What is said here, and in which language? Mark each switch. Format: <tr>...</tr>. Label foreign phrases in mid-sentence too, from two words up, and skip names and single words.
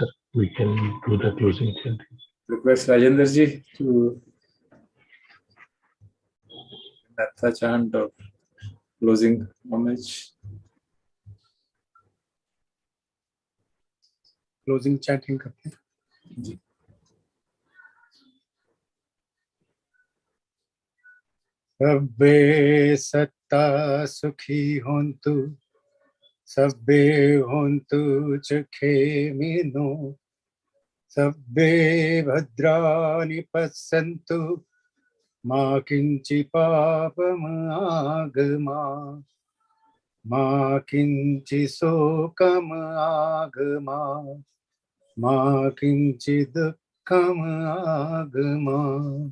<en>We can do the closing chant. Request Rajendra ji to that chant of closing homage. Closing chanting</en> <hi>करते हैं. जी.</hi> <pi>Sabbe satta sukhi hontu, sabbe hontu chakhe mino, sabbe bhadrani passantu, ma kinchi papam agama, ma kinchi sokam agama, ma kinchi dukkam agama.</pi>